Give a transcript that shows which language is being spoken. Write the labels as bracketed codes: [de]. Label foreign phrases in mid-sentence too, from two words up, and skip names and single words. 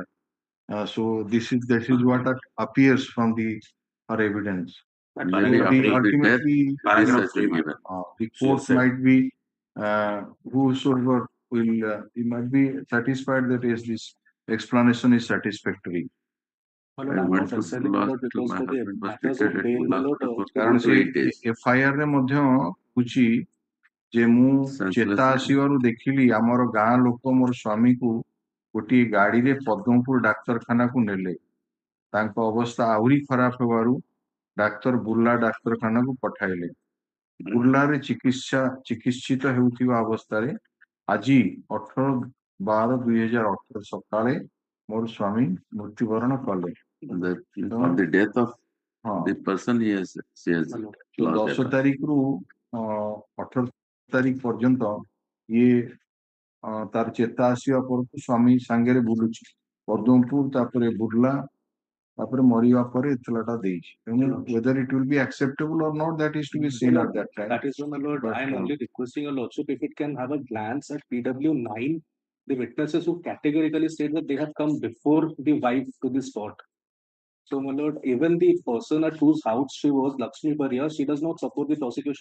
[en] So this is what appears from her evidence. Maybe after the Ultimately, the court might be whosoever will he might be satisfied that yes, this explanation is satisfactory. [or] କାରଣ ସେ FIR ରେ ମଧ୍ୟ ହଉଛି ଯେ ମୁଁ ଚେତା ଆସିବାରୁ ଦେଖିଲି ଆମର ଗାଁ ଲୋକ ମୋର ସ୍ୱାମୀକୁ ଗୋଟିଏ ଗାଡିରେ ପଦ୍ମପୁର ଡାକ୍ତରଖାନାକୁ ନେଲେ, ତାଙ୍କ ଅବସ୍ଥା ଆହୁରି ଖରାପ ହେବାରୁ ଡାକ୍ତର ବୁର୍ଲା ଡାକ୍ତରଖାନାକୁ ପଠାଇଲେ। ବୁର୍ଲାରେ ଚିକିତ୍ସିତ ହେଉଥିବା ଅବସ୍ଥାରେ ଆଜି 18/12/2018 ସକାଳେ ମୋର ସ୍ୱାମୀ ମୃତ୍ୟୁବରଣ କଲେ। [en] For the death of the person he has [or] 10 ତାରିଖରୁ 18 ତାରିଖ ପର୍ଯ୍ୟନ୍ତ ଇଏ ତାର ଚେତା ଆସିବା ପରଠୁ ସ୍ୱାମୀ ସାଙ୍ଗରେ ବୁଲୁଛି ପଦ୍ମପୁର ତାପରେ ବୁର୍ଲା ତାପରେ ମରିବା ପରେ ଏତଲାଟା ଦେଇଛି। [en] ତେଣୁ whether it will be acceptable or not, that is to be seen at that time. That is why, my lord, I am only requesting your lordship if it can have a glance at PW9, the witnesses who categorically state that they have come before the wife to the spot. So, my lord, even the person at whose house she was, Lakshmi Bariya, she does not support the prosecution.